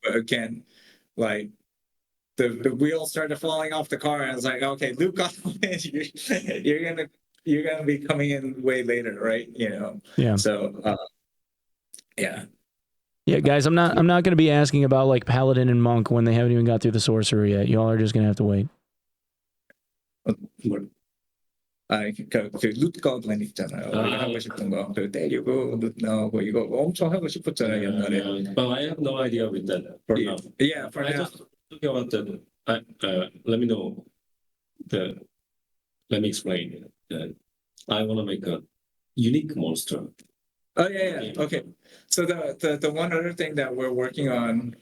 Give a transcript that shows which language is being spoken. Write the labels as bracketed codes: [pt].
[en] But again, like the wheels started falling off the car, and I was like, okay, loot goblin, you're gonna be coming in way later, right? Yeah. So yeah. Yeah, guys, I'm not going to be asking about like paladin and monk when they haven't even got through the sorcerer yet. Y'all are just going to have to wait. [ko] 그 루트 거블린 있잖아요. 우리가 하고 싶은 거, 그 때리고 루트 나오고 이거 엄청 하고 싶었잖아요 옛날에. [en] Well, I have no idea with that for now. Yeah, for I now. just talking about that. Let me know. Let me explain. I want to make a unique monster. Oh yeah. Okay. So the one other thing that we're working on,